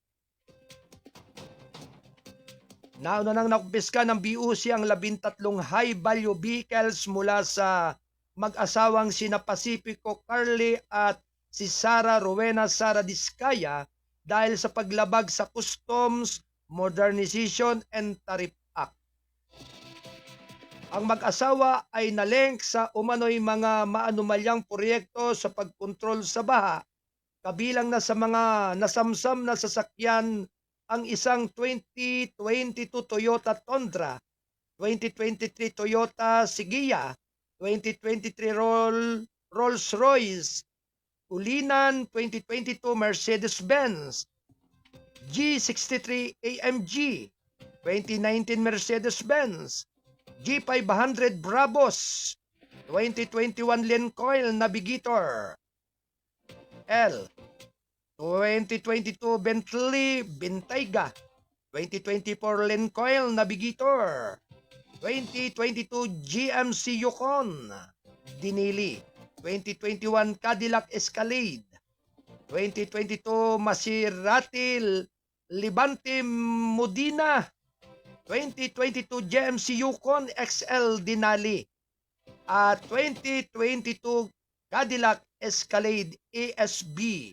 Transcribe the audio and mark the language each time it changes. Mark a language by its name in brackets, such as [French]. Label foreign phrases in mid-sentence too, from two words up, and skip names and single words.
[Filipino] Nauna nang nakumpiska ng BUC ang 13 [English] high-value vehicles [Filipino] mula sa mag-asawang sina Pacifico Carly at si Sara Rowena Sara Diskaya dahil sa paglabag sa Customs Modernization and Tariff Act. Ang mag-asawa ay nalink sa umano'y mga maanumalyang proyekto sa pagkontrol sa baha, kabilang na sa mga nasamsam na sasakyan ang isang 2022 Toyota Tundra, 2023 Toyota Sigia, 2023 Rolls-Royce, Ulinan 2022 Mercedes-Benz, G63 AMG, 2019 Mercedes-Benz, G500 Brabus, 2021 Lincoln Navigator, L 2022 Bentley Bentayga, 2024 Lincoln Navigator, 2022 GMC Yukon Dinili, 2021 Cadillac Escalade, 2022 Maserati Levante Modena, 2022 GMC Yukon XL Denali, at 2022 Cadillac Escalade ASB.